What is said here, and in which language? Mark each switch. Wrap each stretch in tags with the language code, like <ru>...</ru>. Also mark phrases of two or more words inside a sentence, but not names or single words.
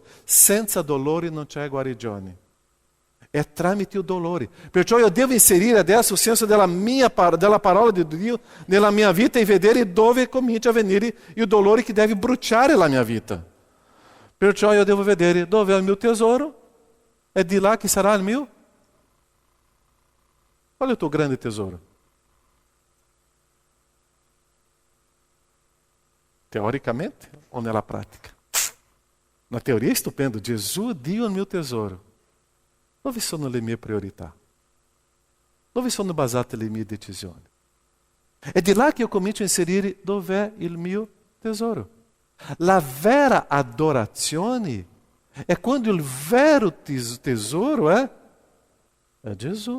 <it>Senza dolore non c'è guarigione. È tramite il dolore. Perciò io devo inserire adesso il senso della parola di Dio nella mia vita e vedere dove comincia a venire il dolore che deve bruciare la mia vita. Perciò io devo vedere dove è il mio tesoro.</it> <pt>É de lá que</pt> <it>sarà il mio? Qual è il tuo grande tesoro? Teoricamente ou nella pratica?</it> <pt>Na teoria é estupendo.</pt> <it>Gesù, Dio è il mio tesoro. Dove sono le mie priorità? Dove sono basate le mie decisioni? È di là che io comincio a inserire dov'è il mio tesoro. La vera adorazione è quando il vero tesouro è Gesù.</it>